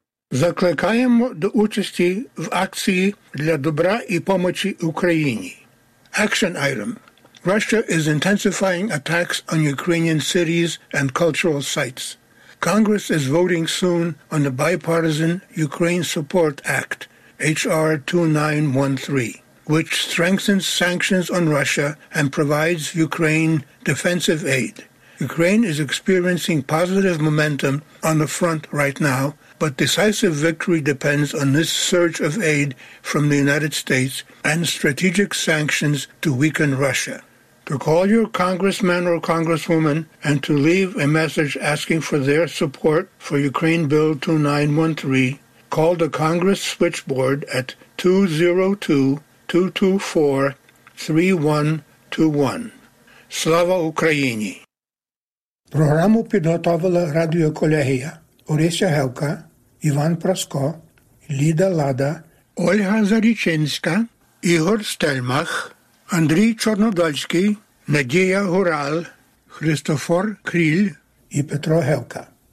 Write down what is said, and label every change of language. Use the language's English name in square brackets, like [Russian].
[Ukrainian] Закликаємо до участі в акції для добра і помочі Україні. [English] Action item. Russia is intensifying attacks on Ukrainian cities and cultural sites. Congress is voting soon on the bipartisan Ukraine Support Act, HR 2913, which strengthens sanctions on Russia and provides Ukraine defensive aid. Ukraine is experiencing positive momentum on the front right now, but decisive victory depends on this surge of aid from the United States and strategic sanctions to weaken Russia. To call your congressman or congresswoman and to leave a message asking for their support for Ukraine Bill 2913, call the Congress switchboard at 202-224-3121. [Ukrainian] Слава Україні! Програму підготовила радіоколегія Орися Гевка, Іван Проско, Ліда Лада, Ольга Зарічинська, Ігор Стельмах, Андрій Чорнодольський, Надія Гурал, Христофор Кріль і Петро Гевка.